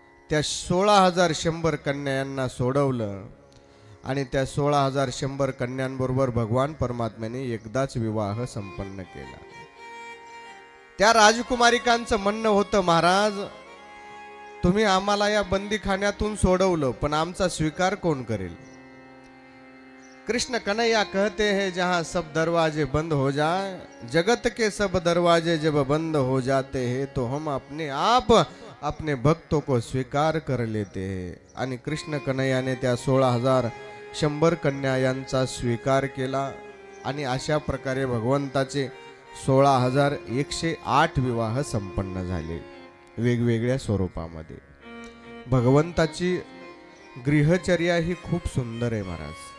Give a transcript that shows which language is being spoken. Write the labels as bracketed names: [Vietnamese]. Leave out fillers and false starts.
[Marathi] त्या 16,100 कन्यांना सोडवलं आणि त्या 16,100 कन्यांबरोबर भगवान परमात्म्याने एकदाच विवाह संपन्न केला. त्या राजकुमारिकांचं म्हणणं होतं, महाराज तुम्ही आम्हाला या बंदीखान्यातून सोडवलं, पण आमचा स्वीकार कोण करेल? [Hindi] कृष्ण कन्हैया कहते हैं जहां सब दरवाजे बंद हो जाए, जगत के सब दरवाजे जब बंद हो जाते हैं तो हम अपने आप अपने भक्तों को स्वीकार कर लेते हैं. [Marathi] आणि कृष्ण कन्हैयाने त्या 16,100 कन्या यांचा स्वीकार केला आणि अशा प्रकारे भगवंताचे 16,108 विवाह संपन्न झाले वेगवेगळ्या स्वरूपामध्ये. भगवंताची गृहचर्या ही खूप सुंदर आहे महाराज.